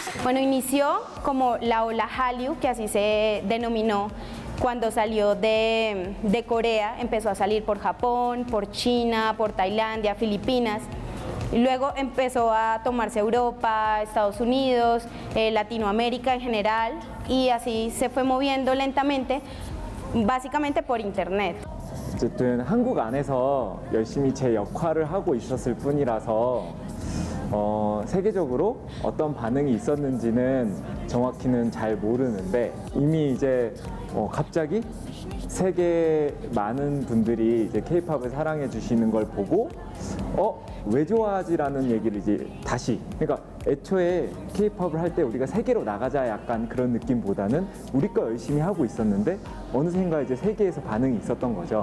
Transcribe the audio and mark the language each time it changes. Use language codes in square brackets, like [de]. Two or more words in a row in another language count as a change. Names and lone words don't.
[es] Bueno, inició como la ola Hallyu, que así se denominó, cuando salió de Corea, empezó a salir por Japón, por China, por Tailandia, Filipinas. Y luego empezó a tomarse Europa, Estados Unidos, Latinoamérica en general, y así se fue moviendo lentamente, básicamente por internet. [ko] 어쨌든 한국 안에서 열심히 제 역할을 하고 있었을 뿐이라서 세계적으로 어떤 반응이 있었는지는 정확히는 잘 모르는데 이미 이제 갑자기 세계 많은 분들이 이제 K-팝을 사랑해 주시는 걸 보고 왜 좋아하지라는 얘기를 이제 다시, 그러니까 애초에 K-팝을 할 때 우리가 세계로 나가자 약간 그런 느낌보다는 우리 거 열심히 하고 있었는데 어느샌가 이제 세계에서 반응이 있었던 거죠.